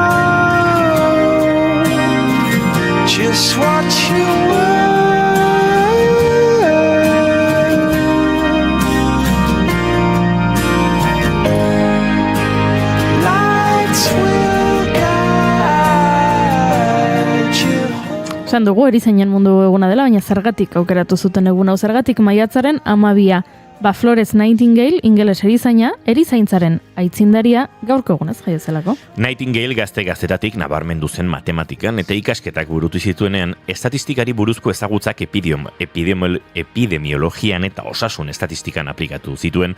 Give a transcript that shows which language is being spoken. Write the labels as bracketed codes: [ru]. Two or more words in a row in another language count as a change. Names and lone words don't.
[en] know just what you were. Lights will guide you. [eu] Esan dugu erizainen mundu eguna dela, baina zergatik aukeratu zuten egun hau zergatik maiatzaren 12. Florence Nightingale, ingeles erizaina, erizaintzaren aitzindaria gaurko egunez jaiozelako. Nightingale gazte-gaztetatik nabarmendu zen matematikan eta ikasketak burutu zituenean estatistikari buruzko ezagutzak epidemiologian eta osasun estatistikan aplikatu zituen.